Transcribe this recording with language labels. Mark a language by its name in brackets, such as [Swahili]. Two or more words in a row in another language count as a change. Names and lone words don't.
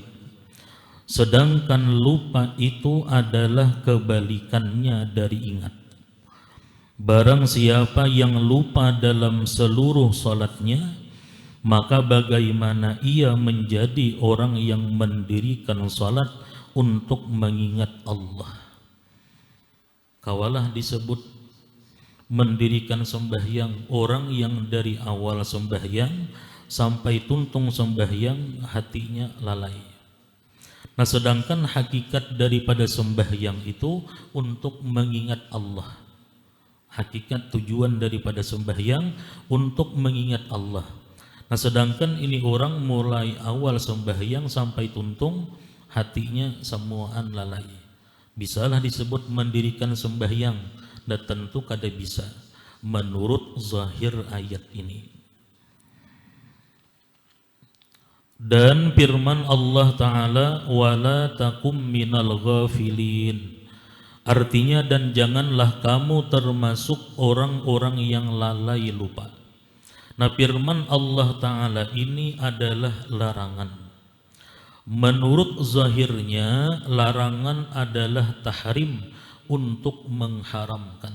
[Indonesian] Sedangkan lupa itu adalah kebalikannya dari ingat. Barang siapa yang lupa dalam seluruh salatnya, maka bagaimana ia menjadi orang yang mendirikan salat untuk mengingat Allah. Kawalah disebut mendirikan sembahyang orang yang dari awal sembahyang sampai tuntung sembahyang hatinya lalai. Nah, sedangkan hakikat daripada sembahyang itu untuk mengingat Allah. Hakikat tujuan daripada sembahyang untuk mengingat Allah. Nah, sedangkan ini orang mulai awal sembahyang sampai tuntung hatinya semuaan lalai. Bisalah disebut mendirikan sembahyang, dan tentu kada bisa menurut zahir ayat ini. Dan firman Allah Ta'ala, [Arabic] wala takum minal ghafilin. [Indonesian] Artinya, dan janganlah kamu termasuk orang-orang yang lalai lupa. Nah, firman Allah Ta'ala ini adalah larangan. Menurut zahirnya, larangan adalah tahrim, untuk mengharamkan.